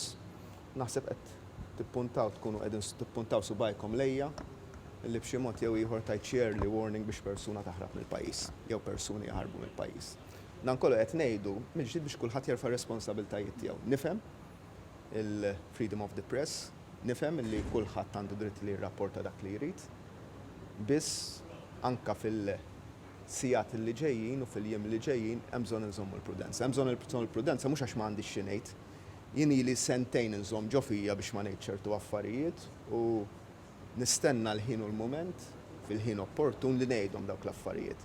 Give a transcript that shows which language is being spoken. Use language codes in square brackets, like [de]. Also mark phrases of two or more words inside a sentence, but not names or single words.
[mt] Naħseb qed tippuntaw tkunu qegħdin tippuntaw subajkom lejja li b'xi mod jew ieħor tajt [en] early warning [mt] biex persuna taħrab mill-pajjiż jew persuni jaħarbu mill-pajjiż. Dan kollu qed ngħidu mill-ġdid biex kulħadd jerfa' responsabbiltajiet tiegħu. Nifhem il- [en] freedom of the press, [mt] nifhem li kulħadd għandu dritt li jirrapporta dak li jrid, biss anka fil-sigħat li ġejjin u fil-jiem li ġejjin hemm bżonn inżommu l-prudenza. Hemm bżonn il-prudenza mhux għax m'għandix xi ngħid. Jien ili sentejn inżomm ġo fija biex ma ngħid ċertu affarijiet u nistenna l-ħin u l-mument fil-ħin opportun li ngħidhom dawk l-affarijiet.